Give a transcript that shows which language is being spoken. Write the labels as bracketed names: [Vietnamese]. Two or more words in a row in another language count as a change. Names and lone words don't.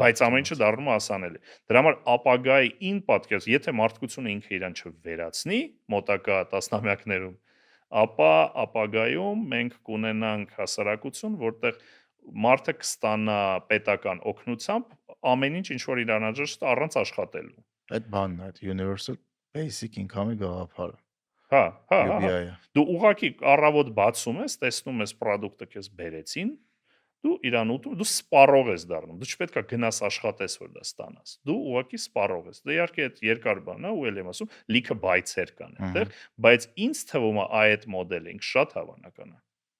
[Armenian] Բայց ամեն ինչը դառնում է հասանելի։ Դրա համար ապագայի ին պատկերս, եթե մարդկությունը ինքը իրան չվերացնի մոտակա տասնամյակներում, ապա ապագայում մենք կունենանք հասարակություն, որտեղ մարդը կստանա պետական օգնությամբ ամեն ինչ որ իրան անհրաժեշտ է առանց աշխատելու։ Այդ բանն է, այդ [English] universal basic income- [Armenian] ի գաղափարը։ Հա։ Դու ուղղակի առավոտ բացում ես, տեսնում ես product-ը քեզ բերեցին, դու իրան ուտում, դու սպառող ես դառնում։ Դու չպետք է գնաս աշխատես որ դա ստանաս։ Դու ուղղակի սպառող ես։ Դա իհարկե այդ երկար բան է, ու ել եմ ասում, լիքը բայցեր կան այդտեղ, բայց ինձ թվում է այդ մոդելը ինքը շատ հավանական է։